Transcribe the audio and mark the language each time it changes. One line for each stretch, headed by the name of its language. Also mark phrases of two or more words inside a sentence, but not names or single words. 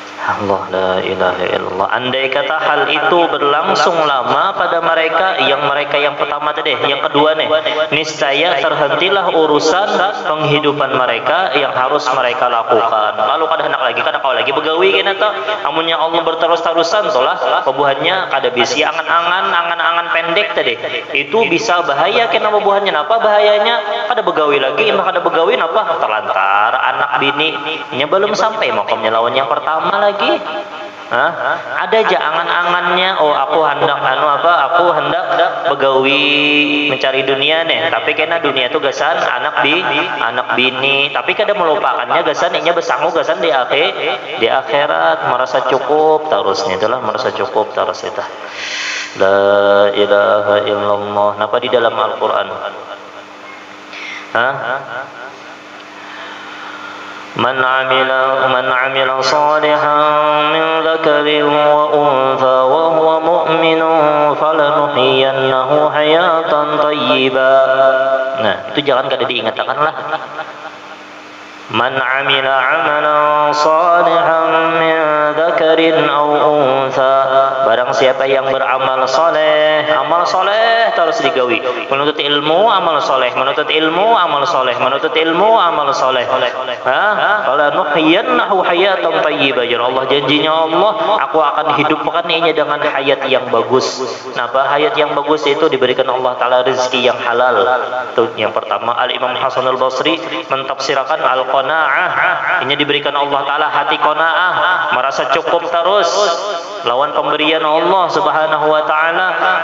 Arabic: الله لا إله إلا الله.
Banjar: Andai kata hal itu berlangsung lama pada mereka yang pertama tadi, yang kedua nih, niscaya terhentilah urusan penghidupan mereka yang harus mereka lakukan. Lalu kada hendak lagi, kada kau lagi begawi kena to. Amunnya Allah berterus-terusan tolah pebuhannya kada bisi angan-angan pendek tadi. Itu bisa bahaya kena pebuhannya. Napa bahayanya? Kada begawi lagi, mah kada begawi napa? Terlantar anak bini nya belum sampai makomnya lawan yang pertama lagi. Ada aja angan-angannya, oh aku hendak aku hendak begawi mencari dunia nih, tapi kena dunia itu gasan anak bini, tapi kada melupakannya gasan inya besangu gasan di akhirat merasa cukup terusnya, itulah merasa cukup terus itu.
Arabic: لا إله إلا الله.
Banjar: Napa di dalam Al-Qur'an?
Arabic: من عمل صالحا من ذكر وأنثى وهو مؤمن فلنحيينه حياة طيبة.
Banjar: Nah, itu jangan kada diingatkan lah.
Arabic: من عمل عملا صالحا من ذكر أو أنثى,
Banjar: barang siapa yang beramal soleh, amal soleh terus digawi, menuntut ilmu amal soleh, menuntut ilmu amal soleh, menuntut ilmu amal soleh.
Arabic: قال نحيينه حياة طيبة.
Banjar: Ya Allah, janjinya Allah, aku akan hidupkan inya dengan hayat yang bagus. Napa hayat yang bagus itu? Diberikan Allah Taala rezeki yang halal. Itu yang pertama. Al Imam Hasan Al Basri mentafsirkan al qanaah, ini diberikan Allah Taala hati qanaah, merasa cukup terus lawan pemberian Allah
Arabic: سبحانه وتعالى.